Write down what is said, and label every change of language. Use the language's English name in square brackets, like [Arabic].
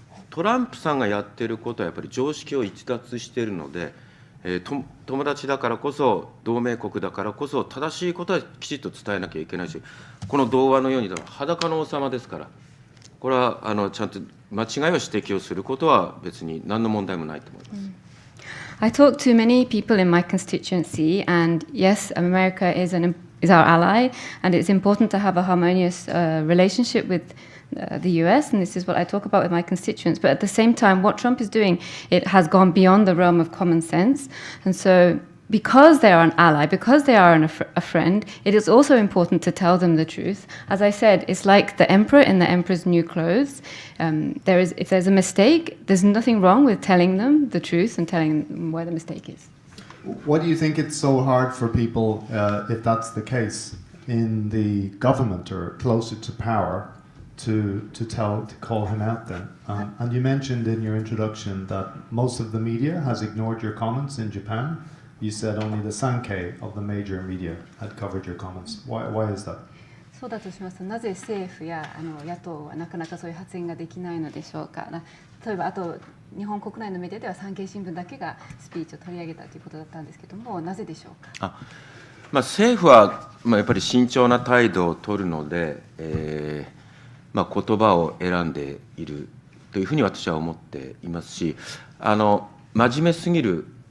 [Japanese] トランプさんがやっていることはやっぱり常識を逸脱しているので、友達だからこそ、同盟国だからこそ、正しいことはきちっと伝えなきゃいけないし、この童話のように裸の王様ですから、これはちゃんと間違いを指摘をすることは別に何の問題もないと思います。 [English] I talk to many people in my constituency, and yes, America is our ally, and it's important to have a harmonious relationship with the US, and this is what I talk about with my constituents. But at the same time, what Trump is doing, it has gone beyond the realm of common sense, and so because they are an ally, because they are a friend, it is also important to tell them the truth. As I said, it's like the emperor in the emperor's new clothes. If there's a mistake, there's nothing wrong with telling them the truth and telling them where the mistake is. Why do you think it's so hard for people, if that's the case, in the government or closer to power, to call him out then? And you mentioned in your introduction that most of the media has ignored your comments in Japan. you said only the Sankei of the major media had covered your comments. Why is that? [Japanese] そうだとしますと、なぜ政府や野党はなかなかそういう発言ができないのでしょうか。例えばあと日本国内のメディアでは産経新聞だけがスピーチを取り上げたということだったんですけども、なぜでしょうか。政府は、やっぱり慎重な態度を取るので、言葉を選んでいるというふうに私は思っていますし、真面目すぎる